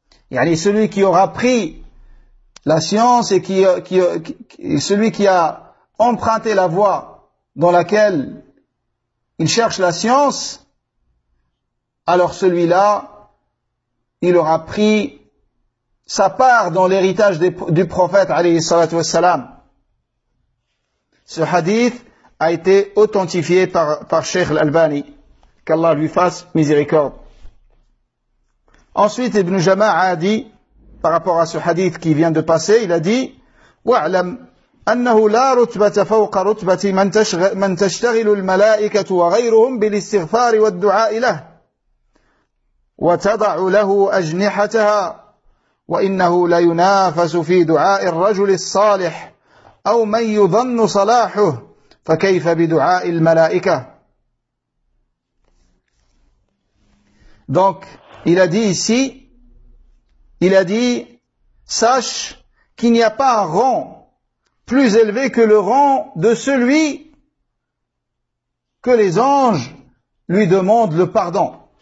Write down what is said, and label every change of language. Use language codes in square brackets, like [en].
[fr] Yani, celui qui aura pris la science et celui qui a emprunté la voie dans laquelle il cherche la science, alors celui-là, il aura pris sa part dans l'héritage du prophète, alayhi salatu wassalam. Ce hadith a été authentifié par Cheikh Al-Albani. Qu'Allah lui fasse miséricorde. Ensuite, Ibn Jama'a a dit, [ar] par rapport à ce hadith qui vient de passer, il a dit, وَعْلَمْ أَنَّهُ لَا رُتْبَةَ فَوْقَ رُتْبَةِ مَنْ تَشْتَغِلُ الْمَلَائِكَةُ وَغَيْرُهُمْ بِالِاسْتِغْفَارِ وَالدُّعَاءِ لَهُ وَتَضَعُ لَهُ أَجْنِحَتَهَا وَإِنَّهُ لَيُنَافَسُ فِي دُعَاءِ الرَّجُلِ الصَّالِحِ أَوْ مَنْ يُظَنُّ صَلَاحُهُ فَكَيْفَ بِدُعَاءِ الْمَلَائِكَةِ. [fr] Donc, il a dit ici, il a dit, sache qu'il n'y a pas un rang plus élevé que le rang de celui que les anges lui demandent le pardon.